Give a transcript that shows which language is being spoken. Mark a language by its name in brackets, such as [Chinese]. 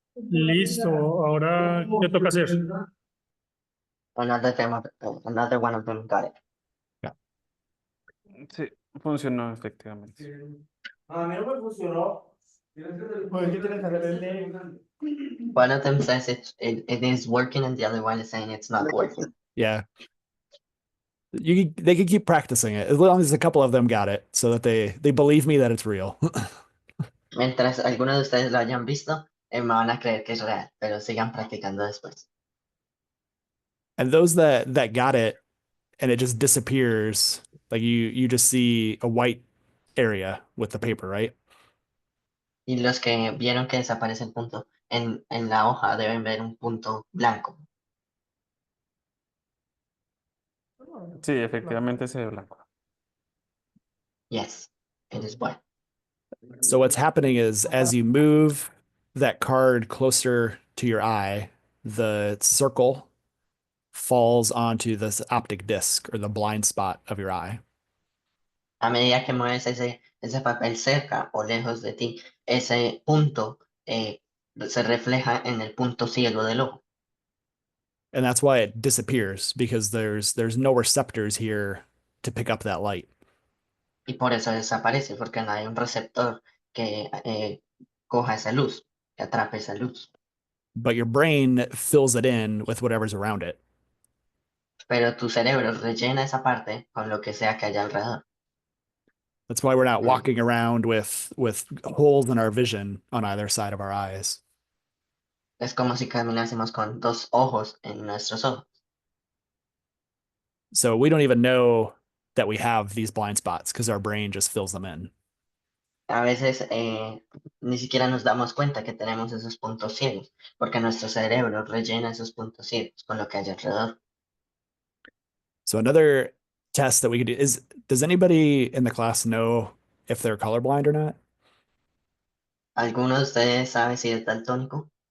[Spanish] Listo, ahora ¿qué toca hacer? [English] Another one of them got it. Yeah. [Spanish] Sí, funcionó efectivamente. A mí no me funcionó. Pues, ¿qué tienes que hacerle? [English] One of them says it is working and the other one is saying it's not working. Yeah. They could keep practicing it as long as a couple of them got it so that they believe me that it's real. [Spanish] Mientras algunos de ustedes lo hayan visto, me van a creer que es real, pero sigan practicando después. [English] And those that got it and it just disappears, like you just see a white area with the paper, right? [Spanish] Y los que vieron que desaparece el punto, en la hoja deben ver un punto blanco. Sí, efectivamente se ve blanco. [English] Yes, it is white. So what's happening is as you move that card closer to your eye, the circle falls onto this optic disc or the blind spot of your eye. [Spanish] A medida que mueves ese papel cerca o lejos de ti, ese punto se refleja en el punto ciego del ojo. [English] And that's why it disappears because there's no receptors here to pick up that light. [Spanish] Y por eso desaparece, porque no hay un receptor que coja esa luz, que atrape esa luz. [English] But your brain fills it in with whatever's around it. [Spanish] Pero tu cerebro rellena esa parte con lo que sea que haya alrededor. [English] That's why we're not Mm. walking around with holes in our vision on either side of our eyes. [Spanish] Es como si caminásemos con dos ojos en nuestros ojos. [English] So we don't even know that we have these blind spots because our brain just fills them in. [Spanish] A veces ni siquiera nos damos cuenta que tenemos esos puntos ciegos, porque nuestro cerebro rellena esos puntos ciegos con lo que hay alrededor. [English] So another test that we could do is, does anybody in the class know if they're colorblind or not? [Spanish] ¿Alguno de ustedes sabe si es daltónico?